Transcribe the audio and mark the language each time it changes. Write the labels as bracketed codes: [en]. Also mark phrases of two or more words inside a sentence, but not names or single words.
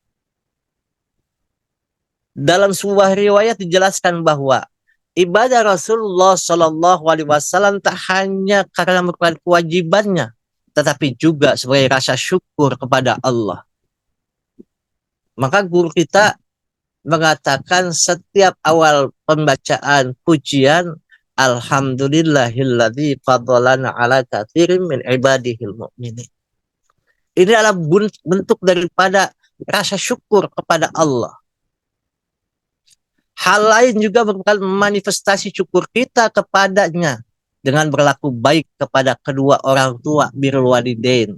[id] Dalam sebuah riwayat dijelaskan bahwa ibadah Rasulullah [ar] صلى الله عليه وسلم [id] tak hanya karena merupakan kewajibannya, tetapi juga sebagai rasa syukur kepada Allah. Maka guru kita mengatakan setiap awal pembacaan pujian, [ar] الحمد لله الذي فضلنا على كثير من عباده المؤمنين. [id] Ini adalah bentuk daripada rasa syukur kepada Allah. Hal lain juga merupakan manifestasi syukur kita kepadanya dengan berlaku baik kepada kedua orang tua, [ar] بر الوالدين.